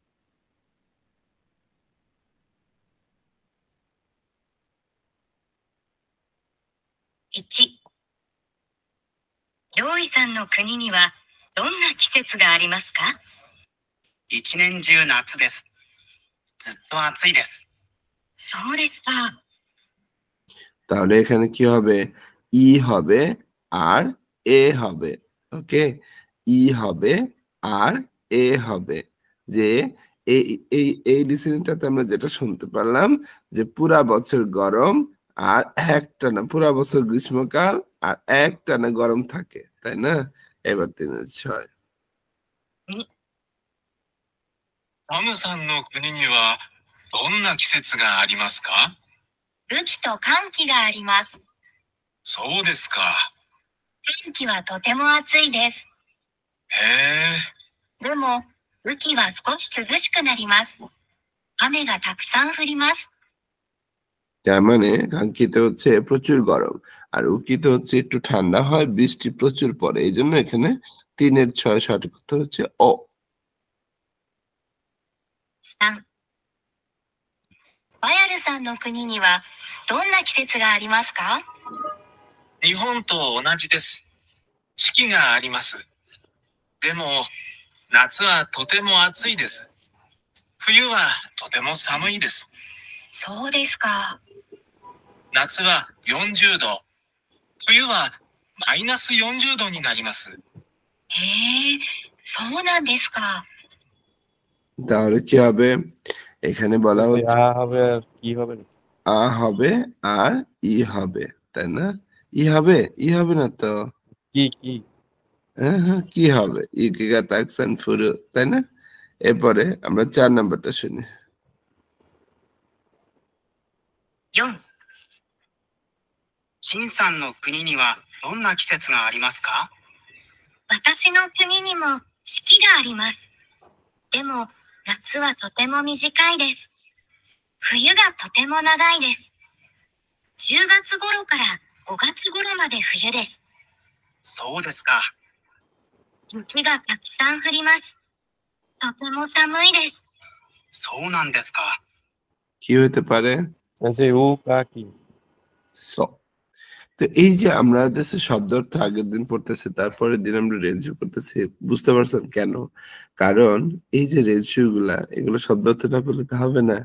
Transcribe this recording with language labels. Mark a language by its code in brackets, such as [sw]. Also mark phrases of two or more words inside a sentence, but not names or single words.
[ja] 1、ジョイさんの国にはどんな季節がありますか？一年中夏です。ずっと暑いです。そうですか。 [bn] তাহলে এখানে কি হবে? ই হবে আর এ হবে। ওকে, ই হবে আর এ হবে। যে এই এই এই লিসেনিংটাতে আমরা যেটা শুনতে পারলাম যে পুরা বছর গরম আর একটানা পুরা বছর গ্রীষ্মকাল আর একটানা গরম থাকে, তাই না? এবার 3-6 [ja] サムさんの国にはどんな季節がありますか？雨季と寒気があります。そうですか。寒気はとても暑いです。へえ。でも、雨季は少し涼しくなります。雨がたくさん降ります。 [bn] তার মানে কাঙ্ক্ষিত হচ্ছে প্রচুর গরম আর উকিত হচ্ছে একটু ঠান্ডা হয়, বৃষ্টি প্রচুর পড়ে। এই জন্য এখানে 3-6 সঠিক উত্তর হচ্ছে অ। [ja] 3、バヤルさんの国にはどんな季節がありますか？日本と同じです。四季があります。でも、夏はとても暑いです。冬はとても寒いです。そうですか。夏は40度。冬はマイナス40度になります。へえ、そうなんですか。 [bn] তাহলে কি হবে? এখানে বলা হচ্ছে আ হবে আর কি হবে না? আ হবে আর ই হবে, তাই না? ই হবে, ই হবে না তো? কি কি? হ্যাঁ হ্যাঁ, কি হবে? [ja] 雪がたくさん降る, [bn] তাই না? এরপরে আমরা 4 নাম্বারটা শুনি। [ja] 4、陳さんの国にはどんな季節がありますか？私の国にも四季があります。でも、夏はとても短いです。冬がとても長いです。10月頃から5月頃まで冬です。そうですか。雪がたくさん降ります。とても寒いです。そうなんですか。 [bn] কি হতে পারে? আচ্ছা ও কা কি? স। তো এই যে আমরা দেশে শব্দ অর্থ আগের দিন পড়তেছি, তারপরের দিন আমরা রেজিও করতেছি, বুঝতে পারছেন কেন? কারণ এই যে রেজিও গুলা এগুলো শব্দ অর্থ না বললে তো হবে না।